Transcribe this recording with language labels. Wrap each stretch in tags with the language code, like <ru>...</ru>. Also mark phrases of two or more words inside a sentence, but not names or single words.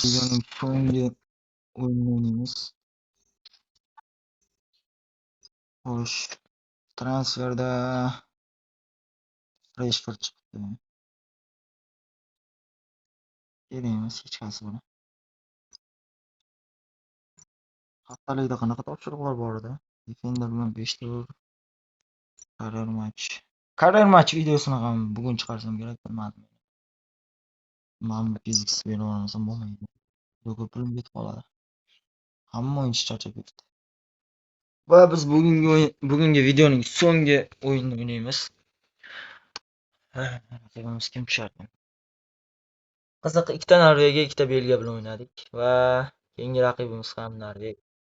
<uz>Ligning so'nggi o'yinini o'ynaymiz. Xo'sh, transferda Reshford chiqdi. Kerak emas hech qaysi buni. Haftalikda qanaqa topshiriqlar bor edi? Defender bilan 5 ta</uz> <en>career match. Career match</en> <uz>videosini ham bugun chiqarsam kerak, bilmadim. Mana bu fiziksiz berib olmasam bo'lmaydi. Yo'q, pulim ketib qoladi. Hamma o'yinchi charchab ketdi. Va biz bugungi videoning so'nggi o'yinini o'ynaymiz. Raqibimiz kim tushardi? Qiziq, ikkita Norvegiya, ikkita Belgiya bilan o'ynadik va keyingi raqibimiz ham Norvegiya.</uz>